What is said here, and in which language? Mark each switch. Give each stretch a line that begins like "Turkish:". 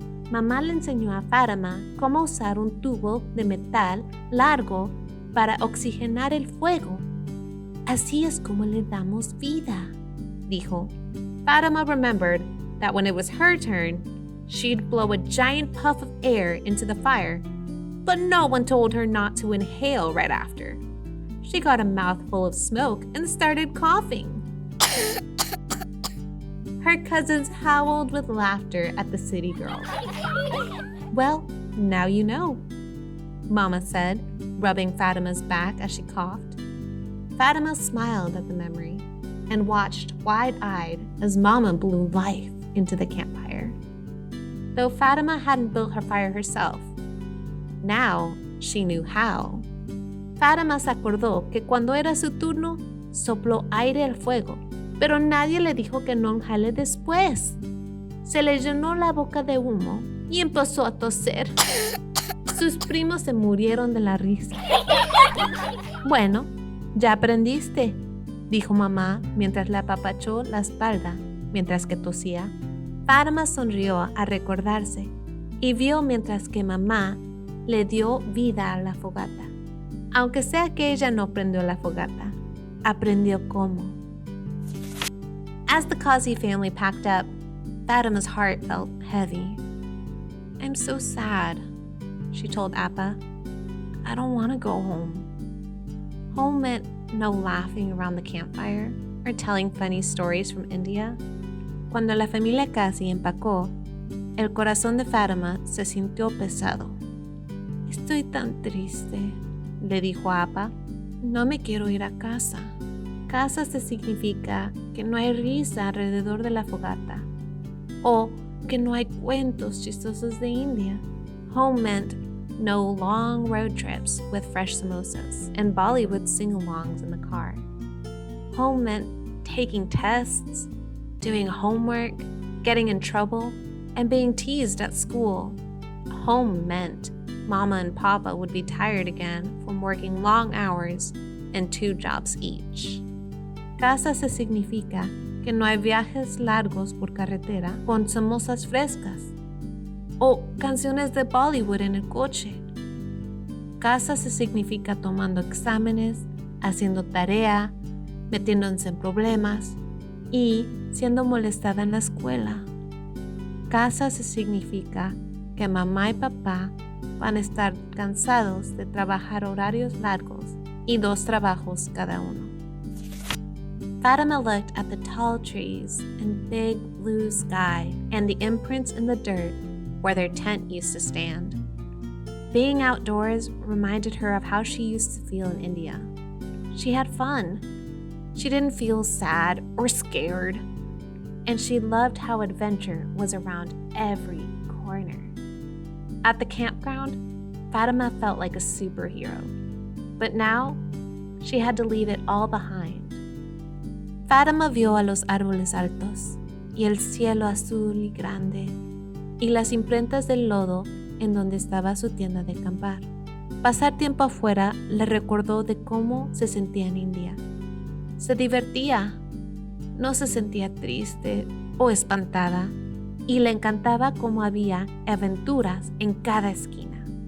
Spanish: Mamá le enseñó a Fatima cómo usar un tubo de metal largo para oxigenar el fuego. Así es como le damos vida, dijo.
English: Fatima remembered that when it was her turn, she'd blow a giant puff of air into the fire, but no one told her not to inhale right after. She got a mouthful of smoke and started coughing. Her cousins howled with laughter at the city girl. Well, now you know, Mama said, rubbing Fatima's back as she coughed. Fatima smiled at the memory and watched wide-eyed as Mama blew life into the campfire. Though Fatima hadn't built her fire herself, now she knew how.
Spanish: Fatima se acordó que cuando era su turno, sopló aire al fuego, pero nadie le dijo que no jale después. Se le llenó la boca de humo y empezó a toser. Sus primos se murieron de la risa. Bueno, ya aprendiste, dijo mamá mientras le apapachó la espalda mientras que tosía. Fatima sonrió a recordarse y vio mientras que mamá le dio vida a la fogata. Aunque sea que ella no prendió la fogata, aprendió cómo.
English: As the Kazi family packed up, Fatima's heart felt heavy. I'm so sad, she told Appa. I don't want to go home. Home meant no laughing around the campfire or telling funny stories from India.
Spanish: Cuando la familia Kazi empacó, el corazón de Fatima se sintió pesado. Estoy tan triste, le dijo a Appa. No me quiero ir a casa. Casa se significa que no hay risa alrededor de la fogata o que no hay cuentos chistosos de India.
English: Home meant no long road trips with fresh samosas and Bollywood sing-alongs in the car. Home meant taking tests, doing homework, getting in trouble, and being teased at school. Home meant Mama and Papa would be tired again from working long hours and 2 jobs each.
Spanish: Casa se significa que no hay viajes largos por carretera con samosas frescas o canciones de Bollywood en el coche. Casa se significa tomando exámenes, haciendo tarea, metiéndose en problemas y siendo molestada en la escuela. Casa se significa que mamá y papá van a estar cansados de trabajar horarios largos y 2 trabajos cada uno.
English: Fatima looked at the tall trees and big blue sky and the imprints in the dirt where their tent used to stand. Being outdoors reminded her of how she used to feel in India. She had fun. She didn't feel sad or scared. And she loved how adventure was around every corner. At the campground, Fatima felt like a superhero. But now, she had to leave it all behind.
Spanish: Fatima vio a los árboles altos y el cielo azul y grande y las imprentas del lodo en donde estaba su tienda de acampar. Pasar tiempo afuera le recordó de cómo se sentía en India. Se divertía, no se sentía triste o espantada y le encantaba cómo había aventuras en cada esquina.